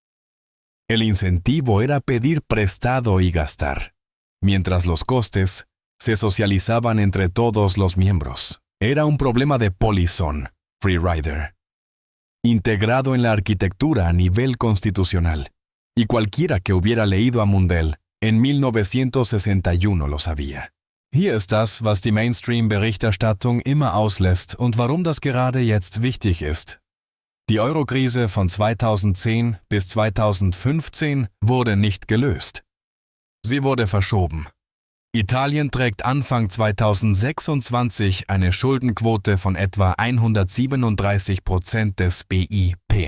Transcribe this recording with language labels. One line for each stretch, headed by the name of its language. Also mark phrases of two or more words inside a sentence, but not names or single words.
Spanish: El incentivo era pedir prestado y gastar, mientras los costes se socializaban entre todos los miembros. Era un problema de Polisson,
English: Free Rider,
Spanish: integrado en la arquitectura a nivel constitucional, y cualquiera que hubiera leído a Mundell en 1961 lo sabía.
German: Hier ist das, was die Mainstream-Berichterstattung immer auslässt und warum das gerade jetzt wichtig ist. Die Eurokrise von 2010 bis 2015 wurde nicht gelöst. Sie wurde verschoben. Italien trägt Anfang 2026 eine Schuldenquote von etwa 137% des BIP.